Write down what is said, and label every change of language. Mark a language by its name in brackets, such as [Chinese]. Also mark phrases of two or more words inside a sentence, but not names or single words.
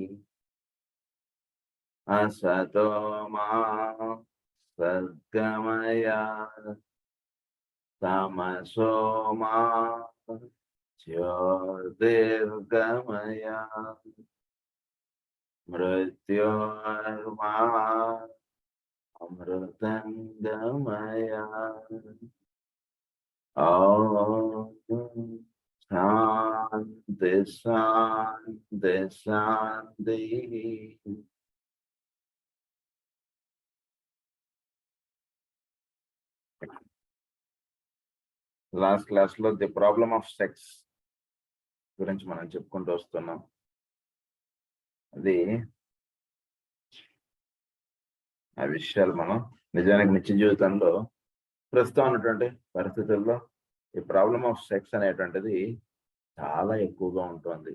[Sanskrit] असतो मा सद्गमय तमसो मा ज्योतिर्गमय मृत्योर्मा अमृतं गमय। ॐ शान्ति शान्ति शान्तिः। [Telugu] లాస్ట్ క్లాస్లో [English] The Problem of Sex [Telugu] గురించి మనం చెప్పుకుంటూ వస్తున్నాం. అది ఆ విషయాలు మనం నిజానికి నిత్య జీవితంలో ప్రస్తుతం ఉన్నటువంటి పరిస్థితుల్లో ఈ [English] problem of sex [Telugu] అనేటువంటిది చాలా ఎక్కువగా ఉంటుంది.